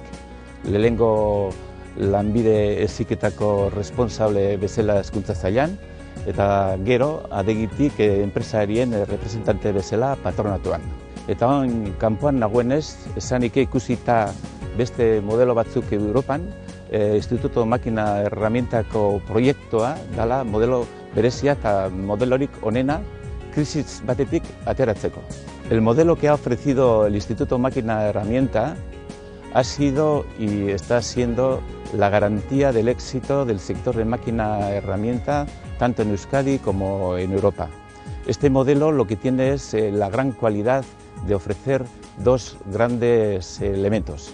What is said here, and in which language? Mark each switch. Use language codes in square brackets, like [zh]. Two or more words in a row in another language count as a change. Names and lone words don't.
[eu] Lehenengo lanbide heziketako responsable bezala hezkuntza sailan, eta gero adegitik enpresarien representante bezala patronatuan. Eta hon kanpoan nagoenez, esanik ikusita beste modelo batzuk Europan, Instituto Makina Herramientako proiektua dela modelo berezia eta modelorik onena krisis batetik ateratzeko. [es] El modelo que ha ofrecido el Instituto Makina Herramienta ha sido y está siendo la garantía del éxito del sector de máquina herramienta tanto en Euskadi como en Europa. Este modelo lo que tiene es la gran cualidad de ofrecer dos grandes elementos.